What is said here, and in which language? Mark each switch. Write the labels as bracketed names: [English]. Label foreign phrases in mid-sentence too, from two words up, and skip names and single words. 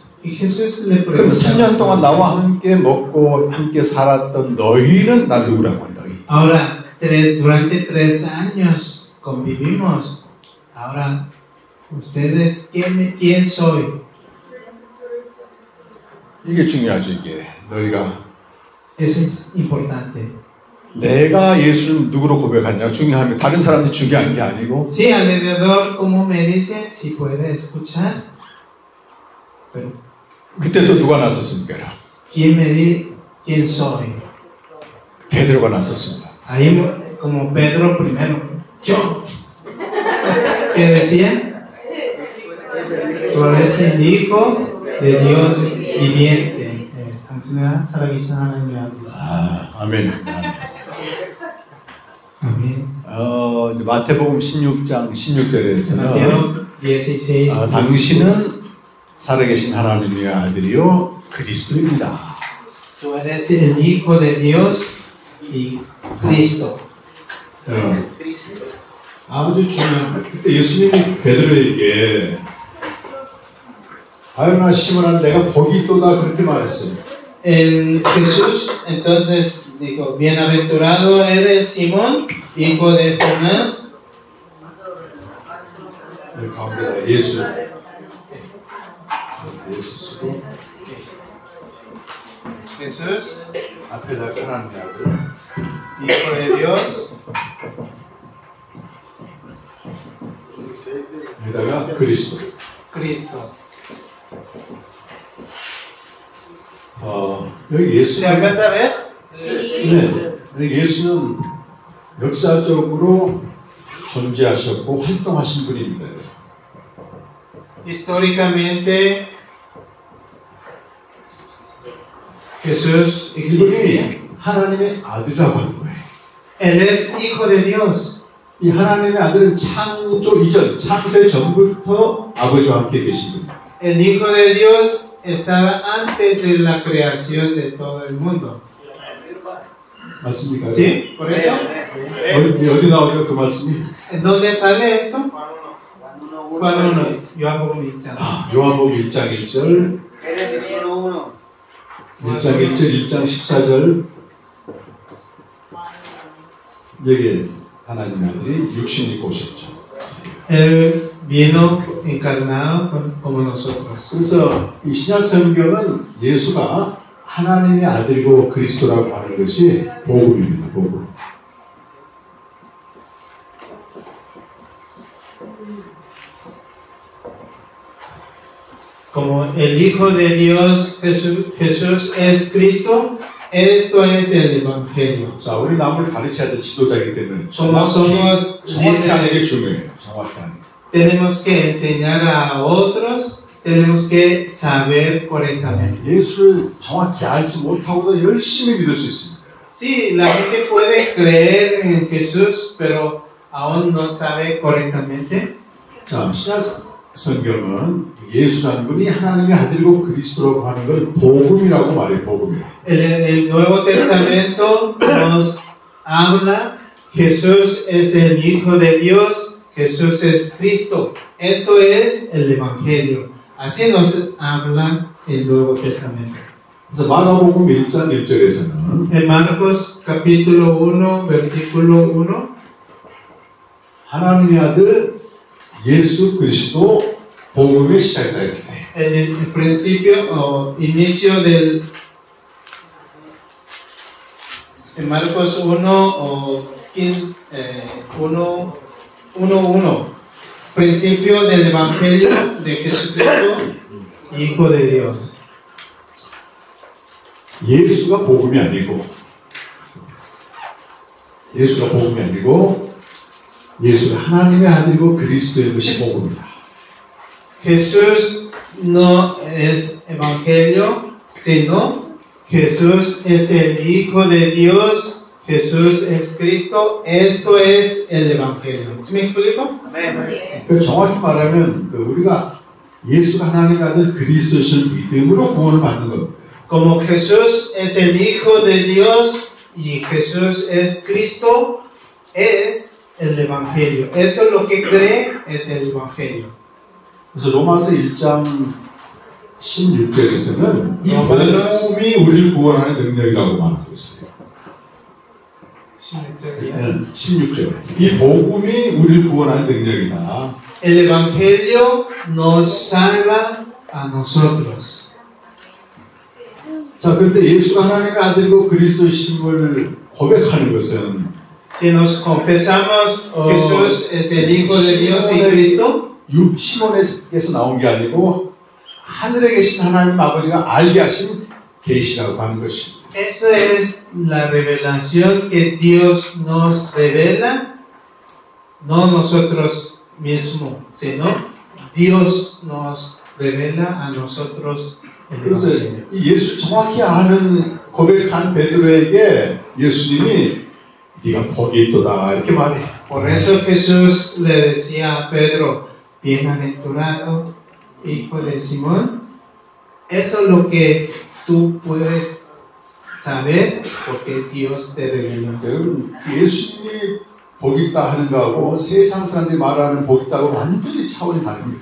[Spanish] Y Jesús le [Korean] 그럼 3년 동안 [Spanish] preguntaba, [Korean] 나와 함께 먹고 함께 살았던 너희는 나 누구라고 해, 너희? [Spanish] ahora, durante 3 años convivimos. Ahora, ustedes, ¿quién soy? [Korean] 이게 중요하죠. 이게 너희가 [Spanish] Eso es importante. [Korean] 내가 예수를 누구로 고백하냐 중요합니다. 다른 사람들이 중요한 게 아니고 [Spanish] Sí, alrededor, como me dicen, si puede escuchar. Pero, [Korean] 그때 또 누가 나섰습니까? [Spanish] ¿quién soy? [Korean] 베드로가 나섰습니다. [Spanish] Ahí, como Pedro primero, yo. ¿Qué decía? Tú eres el Hijo de Dios viviente. [Korean] 당신은 살아계신 하나님의 아들이시다. 아멘. 아멘. 이제 마태복음 16장 16절에서는 [Spanish] Mateo 16. [Korean] 당신은 살아계신 하나님의 아들이요 그리스도입니다. [Spanish] Tú eres el Hijo de Dios y Cristo. Cristo. [Korean] 아주 중요한 그때 예수님이 베드로에게 바요나 시몬아 내가 복이 있도다 그렇게 말했어요. [Spanish] Jesús entonces dijo, bienaventurado eres Simón, hijo de Jonás. [Korean] 가운데 예수 쓰고 [Spanish] Jesús, [Korean] 앞에다 하나님의 아들 [Spanish] Hijo de Dios, [Korean] 여기다가 그리스도. [Spanish] Cristo. [Korean] 여기 예수. [Spanish] ¿Se alcanza a ver? [Korean] 네. 예수는 역사적으로 존재하셨고 활동하신 분입니다. [Spanish] Históricamente, Jesús existía. [Korean] 이분이 하나님의 아들이라고 하는 거예요. [Spanish] Él es Hijo de Dios. [Korean] 이 하나님의 아들은 창조 이전, 창세 전부터 아버지와 함께 계신 분입니다. [Spanish] El Hijo de Dios estaba antes de la creación de todo el mundo. [Korean] 맞습니까? [Spanish] ¿Sí? ¿Correcto? [Korean] 어디 나오죠 그 말씀이? [Spanish] ¿En dónde sale esto? Juan 1:1. Juan 1. [Korean] 요한복음 1장. 요한복음 1장 1절 [Spanish] Génesis 1:1. [Korean] 1장 1절, 1장 14절 여기 하나님의 아들이 육신 입고 오셨죠. [Spanish] Él vino encarnado como nosotros. [Korean] 그래서 이 신약 성경은 예수가 하나님의 아들이고 그리스도라고 하는 것이 복음입니다. 복음. [Spanish] Como el Hijo de Dios, Jesús es Cristo, esto es el Evangelio. [Korean] 자, 우리 남을 가르쳐야 될 지도자이기 때문에 [Spanish] Como somos [Korean] 정확히 하는 게 [Spanish] líderes, [Korean] 중요해요. 정확히 하는 게. [Spanish] tenemos que enseñar a otros, tenemos que saber correctamente. [Korean] 예수를 정확히 알지 못하고도 열심히 믿을 수 있습니다. [Spanish] Sí, la gente puede creer en Jesús, pero aún no sabe correctamente. [Korean] 자, 신약 성경은 예수라는 분이 하나님의 아들이고 그리스도라고 하는 걸 복음이라고 말해요. 복음이라고. [Spanish] El Nuevo Testamento nos habla, Jesús es el Hijo de Dios, Jesús es Cristo. Esto es el Evangelio. Así nos habla el Nuevo Testamento. [Korean] 그래서 마가복음 1장 1절에서는 [Spanish] En Marcos capítulo 1, versículo 1, [Korean] 하나님의 아들 예수 그리스도 복음의 시작이다 이렇게 돼. [Spanish] el principio o inicio del en Marcos 1 o 15, 1, principio del Evangelio de Jesucristo, Hijo de Dios. 예수가 복음이 아니고 예수가 하나님의 아들이고 그리스도의 것이 복음이다. Jesús no es Evangelio, sino Jesús es el Hijo de Dios, Jesús es Cristo, esto es el Evangelio. ¿Sí me explico? Amén. [Korean] 그 정확히 말하면 우리가 예수가 하나님의 아들 그리스도이신 믿음으로 구원을 받는 겁니다. [Spanish] Como Jesús es el Hijo de Dios y Jesús es Cristo, es el Evangelio. Eso es lo que cree, es el Evangelio. [Korean] 그래서 로마서 1장 16절에서는 이 로마서 복음이 우리를 구원하는 능력이라고 말하고 있어요. 16절. 이 복음이 우리를 구원하는 능력이다. [Spanish] El Evangelio nos salva a nosotros. [Korean] 자, 그런데 예수가 하나님의 아들이고 그리스도이심을 고백하는 것은 [Spanish] Si nos confesamos Jesús es el Hijo de Dios y Cristo, [Korean] 시몬에서 나온 게 아니고 하늘에 계신 하나님 아버지가 알게 하신 계시라고 하는 것입니다. [Spanish] esto es la revelación que Dios nos revela, no nosotros mismos, sino Dios nos revela a nosotros el [Korean] 그래서 [Spanish] Evangelio. [Korean] 이 예수 정확히 아는 고백한 베드로에게 예수님이 네가 복이 있도다 이렇게 말해요. [Spanish] Por eso Jesús le decía a Pedro, bienaventurado, hijo de Simón, eso es lo que tú puedes saber porque Dios te reveló. [Korean] 여러분 예수님이 복이 있다 하는 거하고 세상 사람들이 말하는 복이 있다고 완전히 차원이 다릅니다.